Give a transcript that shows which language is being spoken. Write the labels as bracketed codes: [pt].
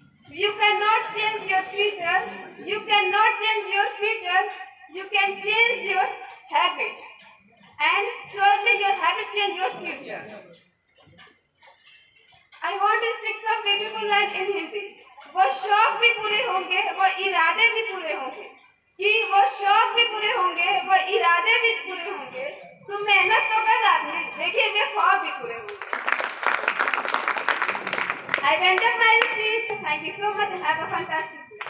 [en] You cannot change your future. You cannot change your future. You can change your habit. And surely your habit change your future. I want to speak some beautiful lines in Hindi. [hi] वो शौक भी पूरे होंगे, वो इरादे भी पूरे होंगे. कि वो शौक भी पूरे होंगे, वो इरादे भी पूरे होंगे. तुम मेहनत तो कर रात में, देखिए वे ख्वाब भी पूरे होंगे. [en] I went up my speech. Thank you so much and have a fantastic day.